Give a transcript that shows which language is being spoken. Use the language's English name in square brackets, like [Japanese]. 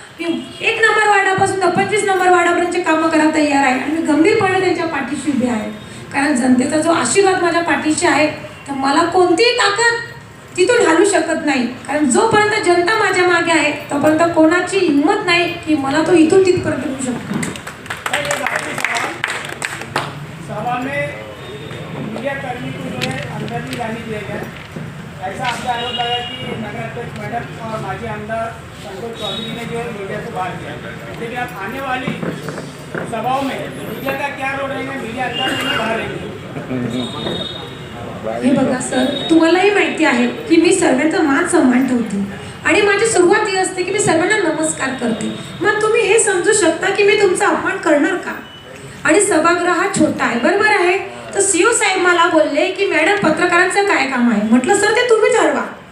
[Marathi] मी 1 number वार्डापासून 25 number वार्डापर्यंतचे कामं करायला तयार आहे आणि मी गंभीरपणे त्यांच्या पाठीशी उभी आहे. कारण जनतेचा जो आशीर्वाद माझ्या पाठीशी आहे तर मला कोणतीही ताकद तिथून हलू शकत नाही. कारण जोपर्यंत जनता माझ्या मागे आहे तोपर्यंत कोणाची हिंमत नाही की मला तो इथून तिथपर्यंत येऊ शकतो. [Hindi] सभा में मीडिया कर्मी को जो है अंदर नहीं जाने दिया गया. ऐसा आपका आरोप लगा कि नगर अध्यक्ष मैडम और माजी आमदार संतोष चौधरी ने जो है मीडिया को बाहर किया. लेकिन अब आने वाली सभाओं में मीडिया का क्या रोल रहेगा, मीडिया अंदर रहेगी बाहर रहेगी? [Marathi] हे बघा सर, तुम्हालाही माहिती आहे की मी सर्वांचा मान सन्मान ठेवते आणि माझी सुरुवात ही असते की मी सर्वांना नमस्कार करते. मग तुम्ही हे समजू शकता की मी तुमचा अपमान करणार का. आणि सभागृह हा छोटा आहे, बरोबर आहे. तर सीओ साहेब मला बोलले की मॅडम पत्रकारांचं काय काम आहे. म्हटलं सर ते तुम्ही ठरवा.